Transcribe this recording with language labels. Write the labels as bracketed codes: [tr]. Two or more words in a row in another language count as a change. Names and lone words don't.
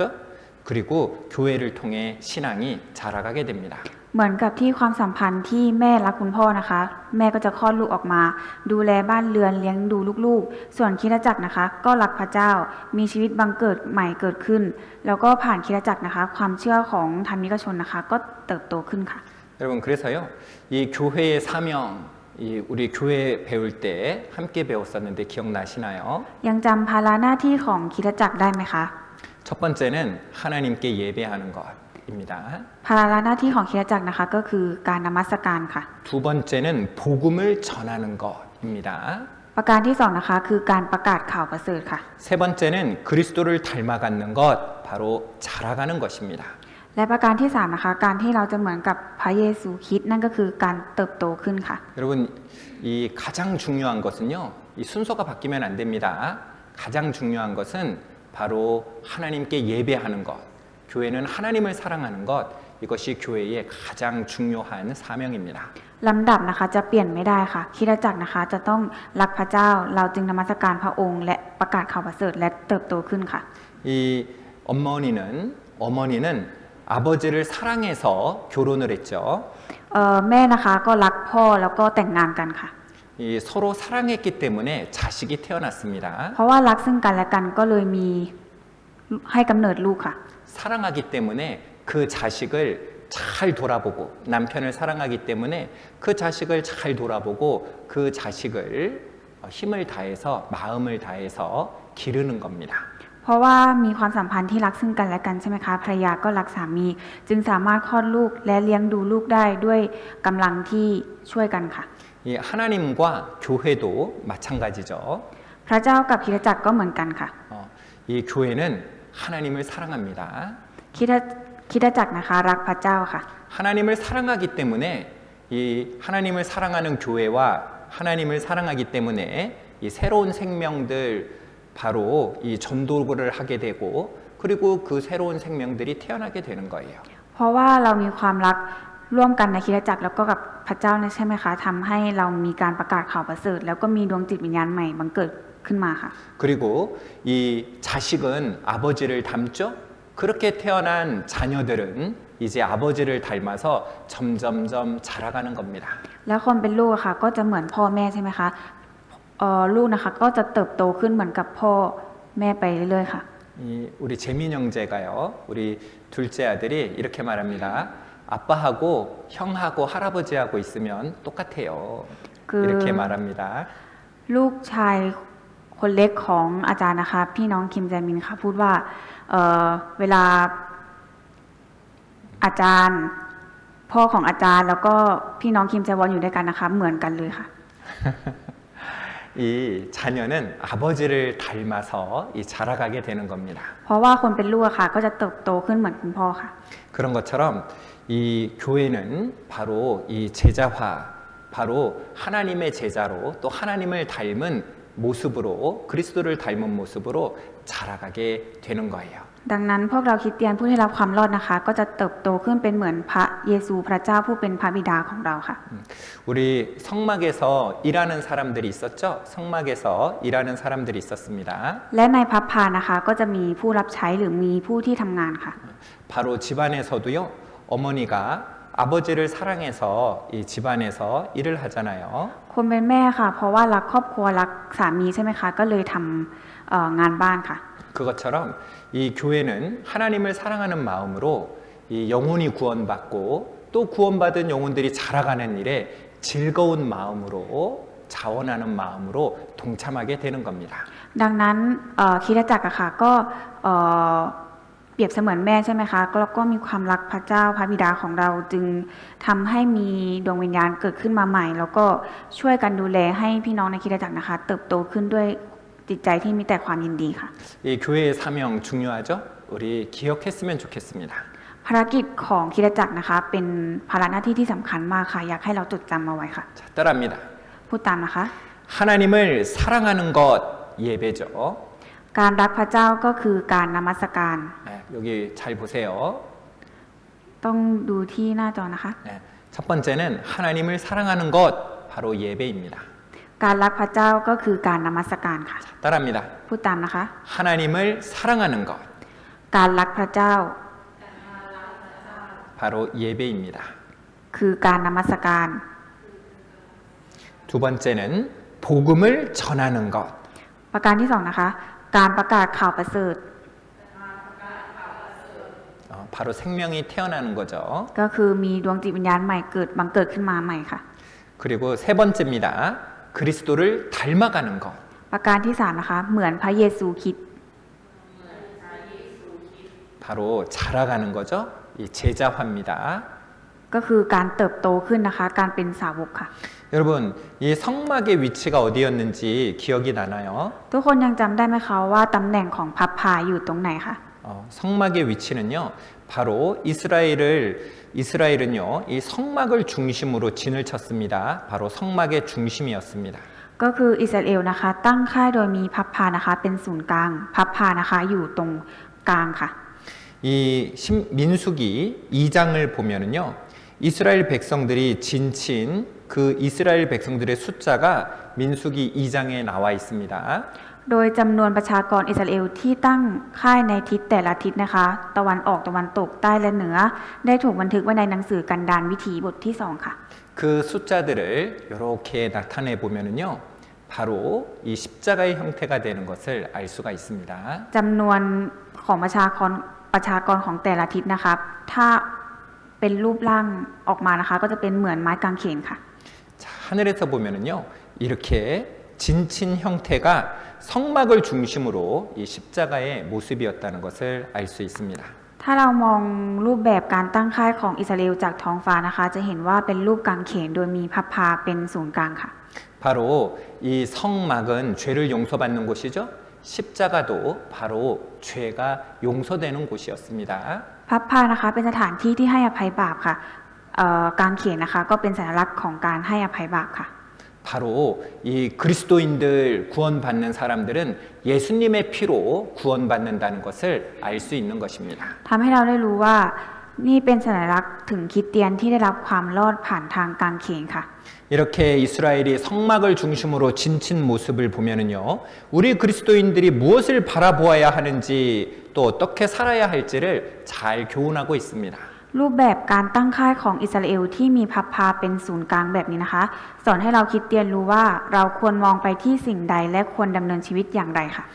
[ko] 그리고 교회를 통해 신앙이 자라가게 됩니다. [th] เหมือนกับที่ความสัมพันธ์ที่แม่รักคุณพ่อนะคะ แม่ก็จะคลอดลูกออกมา ดูแลบ้านเรือนเลี้ยงดูลูกๆ ส่วนคริสตจักรนะคะ ก็รักพระเจ้า มีชีวิตบังเกิดใหม่เกิดขึ้น แล้วก็ผ่านคริสตจักรนะคะ ความเชื่อของธรรมิกชนนะคะ ก็เติบโตขึ้นค่ะ [ko] 여러분 그래서요 이 교회의 사명 우리 교회 배울 때 함께 배웠었는데 기억나시나요? [th] ยังจำภาระหน้าที่ของคริสตจักรได้ไหมคะ [ko] 첫 번째는 하나님께 예배하는 것입니다. [th] ภาระหน้าที่ของคริสตจักรนะคะ ก็คือการนมัสการค่ะ [ko] 두 번째는 복음을 전하는 것입니다. [th] ประการที่สองนะคะ คือการประกาศข่าวประเสริฐค่ะ [ko] 세 번째는 그리스도를 닮아가는 것 바로 자라가는 것입니다. [th] และประการที่สามนะคะ การที่เราจะเหมือนกับพระเยซูคริสต์นั่นก็คือการเติบโตขึ้นค่ะ [ko] 여러분 이 가장 중요한 것은요 이 순서가 바뀌면 안 됩니다. 가장 중요한 것은 바로 하나님께 예배하는 것 교회는 하나님을 사랑하는 것 이것이 교회의 가장 중요한 사명입니다. [th] ลำดับนะคะจะเปลี่ยนไม่ได้ค่ะคริสตจักรนะคะจะต้องรักพระเจ้าเราจึงนมัสการพระองค์ และประกาศข่าวประเสริฐและเติบโตขึ้นค่ะ [ko] 이 어머니는 아버지를 사랑해서 결혼을 했죠. [th] แม่นะคะก็รักพ่อแล้วก็แต่งงานกันค่ะ [ko] 이 서로 사랑했기 때문에 자식이 태어났습니다. [th] เพราะว่ารักซึ่งกันและกันก็เลยมีให้กำเนิดลูกค่ะ [ko] 사랑하기 때문에 그 자식을 잘 돌아보고 남편을 사랑하기 때문에 그 자식을 잘 돌아보고 그 자식을 힘을 다해서 마음을 다해서 기르는 겁니다. [th] เพราะว่ามีความสัมพันธ์ที่รักซึ่งกันและกันใช่ไหมคะภรรยาก็รักสามีจึงสามารถคลอดลูกและเลี้ยงดูลูกได้ด้วยกำลังที่ช่วยกันค่ะ [ko] 이 하나님과 교회도 마찬가지죠. [th] พระเจ้ากับคริสตจักรก็เหมือนกันค่ะ [ko] 이 교회는 하나님을 사랑합니다. [th] คริสตจักรนะคะรักพระเจ้าค่ะ [ko] 하나님을 사랑하기 때문에 이 하나님을 사랑하는 교회와 하나님을 사랑하기 때문에 이 새로운 생명들 바로 이 전도를 하게 되고 그리고 그 새로운 생명들이 태어나게 되는 거예요. [th] เพราะว่าเรามีความรักร่วมกันในคริสตจักรแล้วก็กับพระเจ้าใช่ไหมคะทำให้เรามีการประกาศข่าวประเสริฐแล้วก็มีดวงจิตวิญญาณใหม่บังเกิดขึ้นมาค่ะ [ko] 그리고 이 자식은 아버지를 닮죠. 그렇게 태어난 자녀들은 이제 아버지를 닮아서 점점점 자라가는 겁니다. [th] แล้วคนเป็นลูกค่ะก็จะเหมือนพ่อแม่ใช่ไหมคะลูกนะคะก็จะเติบโตขึ้นเหมือนกับพ่อแม่ไปเรื่อยๆค่ะ [ko] 우리 재민 형제가요. 우리 둘째 아들이 이렇게 말합니다. 아빠하고 형하고 할아버지하고 있으면 똑같아요. 이렇게 말합니다. [th] ลูกชายคนเล็กของอาจารย์นะคะพี่น้องคิมแจมินค่ะพูดว่าเวลาอาจารย์พ่อของอาจารย์แล้วก็พี่น้องคิมแจวอนอยู่ด้วยกันนะคะเหมือนกันเลยค่ะ [ko] 이 자녀는 아버지를 닮아서 이 자라가게 되는 겁니다. [th] เพราะว่าคนเป็นลูกค่ะก็จะเติบโตขึ้นเหมือนคุณพ่อค่ะ [ko] 그런 것처럼 이 교회는 바로 이 제자화, 바로 하나님의 제자로 또 하나님을 닮은 모습으로 그리스도를 닮은 모습으로 자라가게 되는 거예요. [th] ดังนั้นพวกเราคริสเตียนผู้ที่รับความรอดนะคะ ก็จะเติบโตขึ้นเป็นเหมือนพระเยซูพระเจ้าผู้เป็นพระบิดาของเราค่ะ [ko] 우리 성막에서 일하는 사람들이 있었죠. 성막에서 일하는 사람들이 있었습니다. [th] และในพับพานะคะก็จะมีผู้รับใช้หรือมีผู้ที่ทำงานค่ะ [ko] 바로 집안에서도요. 어머니가 아버지를 사랑해서 이 집안에서 일을 하잖아요. [th] คนเป็นแม่ค่ะ เพราะว่ารักครอบครัวรักสามีใช่ไหมคะ ก็เลยทำงานบ้านค่ะ [ko] 그것처럼 이 교회는 하나님을 사랑하는 마음으로 이 영혼이 구원받고 또 구원받은 영혼들이 자라가는 일에 즐거운 마음으로 자원하는 마음으로 동참하게 되는 겁니다. [th] ดังนั้นคริสตจักรอะค่ะก็เอ่อเปรียบเสมือนแม่ใช่ไหมคะแล้วก็มีความรักพระเจ้าพระบิดาของเราจึงทำให้มีดวงวิญญาณเกิดขึ้นมาใหม่ แล้วก็ช่วยกันดูแลให้พี่น้องในคริสตจักรนะคะ เติบโตขึ้นด้วยจิตใจที่มีแต่ความยินดีค่ะ [ko] 이 교회의 사명 중요하죠? 우리 기억했으면 좋겠습니다. [th] ภารกิจของคริสตจักรนะคะ เป็นภาระหน้าที่ที่สำคัญมากค่ะ อยากให้เราจดจำเอาไว้ค่ะ [ko] 자, 따라합니다. [th] พูดตามนะคะ [ko] 하나님을 사랑하는 것 예배죠. [th] การรักพระเจ้าก็คือการนมัสการ [ko] 네, 여기 잘 보세요. [th] ต้องดูที่หน้าจอนะคะ [ko] 네, 첫 번째는 하나님을 사랑하는 것 바로 예배입니다. [th] การรักพระเจ้าก็คือการนมัสการค่ะ [ko] 따라합니다. [th] พูดตามนะคะ [ko] 하나님을 사랑하는 것 [th] การรักพระเจ้า [ko] 바로 예배입니다. [th] คือการนมัสการ [ko] 두 번째는 복음을 전하는 것. [th] ประการที่สองนะคะ การประกาศข่าวประเสริฐ [ko] 바로 생명이 태어나는 거죠. [th] ก็คือมีดวงจิตวิญญาณใหม่เกิดบังเกิดขึ้นมาใหม่ค่ะ [ko] 그리고 세 번째입니다. 그리스도를 닮아가는 것. [th] ประการที่สามนะคะ เหมือนพระเยซูคริสต์ [ko] 바로 자라가는 거죠. 이 제자화입니다. [th] ก็คือการเติบโตขึ้นนะคะ การเป็นสาวกค่ะ [ko] 여러분, 이 성막의 위치가 어디였는지 기억이 나나요? [th] ทุกคนยังจำได้ไหมคะว่าตำแหน่งของพับพาอยู่ตรงไหนคะ [ko] 성막의 위치는요. 바로 이스라엘은요. 이 성막을 중심으로 진을 쳤습니다. 바로 성막의 중심이었습니다. [th] ก็คืออิสราเอลนะคะ ตั้งค่ายโดยมีพับพานะคะ เป็นศูนย์กลาง พับพานะคะอยู่ตรงกลางค่ะ [ko] 이 민수기 2장을 보면은요. 이스라엘 백성들이 진친 그 이스라엘 백성들의 숫자가 민수기 2장에 나와 있습니다. [th] โดยจำนวนประชากรอิสราเอลที่ตั้งค่ายในทิศแต่ละทิศนะคะ ตะวันออกตะวันตกใต้และเหนือ ได้ถูกบันทึกไว้ในหนังสือกันดารวิถีบทที่2ค่ะ [ko] 그 숫자들을 이렇게 나타내 보면은요. 바로 이 십자가의 형태가 되는 것을 알 수가 있습니다. [th] จำนวนของประชากรของแต่ละทิศนะคะ ถ้าเป็นรูปร่างออกมานะคะ ก็จะเป็นเหมือนไม้กางเขนค่ะ [ko] 자, 하늘에서 보면은요. 이렇게 진친 형태가 성막을 중심으로 이 십자가의 모습이었다는 것을 알 수 있습니다. [th] ถ้าเรามองรูปแบบการตั้งค่ายของอิสราเอลจากท้องฟ้านะคะ จะเห็นว่าเป็นรูปกางเขนโดยมีพับพาเป็นศูนย์กลางค่ะ [ko] 바로 이 성막은 죄를 용서받는 곳이죠. 십자가도 바로 죄가 용서되는 곳이었습니다. [th] พับพานะคะเป็นสถานที่ที่ให้อภัยบาปค่ะกางเขนนะคะ ก็เป็นสัญลักษณ์ของการให้อภัยบาปค่ะ [ko] 바로 이 그리스도인들 구원받는 사람들은 예수님의 피로 구원받는다는 것을 알 수 있는 것입니다. [th] ทำให้เราได้รู้ว่านี่เป็นสัญลักษณ์ถึงคริสเตียนที่ได้รับความรอดผ่านทางกางเขนค่ะ [ko] 이렇게 이스라엘이 성막을 중심으로 진친 모습을 보면은요, 우리 그리스도인들이 무엇을 바라보아야 하는지 또 어떻게 살아야 할지를 잘 교훈하고 있습니다. [th] รูปแบบการตั้งค่ายของอิสราเอลที่มีพับพาเป็นศูนย์กลางแบบนี้นะคะ สอนให้เราคริดเตียนรู้ว่าเราควรมองไปที่สิ่งใดและควรดำเนินชีวิตอย่างไรค่ะ